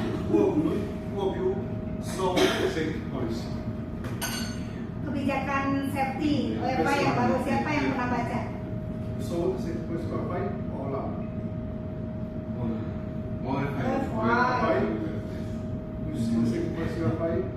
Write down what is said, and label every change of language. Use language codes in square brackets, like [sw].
[en] Who of you saw safety policy? [id] Kebijakan safety OFI yang baru, siapa yang pernah baca? [en] So, safety policy OFI or LAM? OFI. You see the safety policy OFI?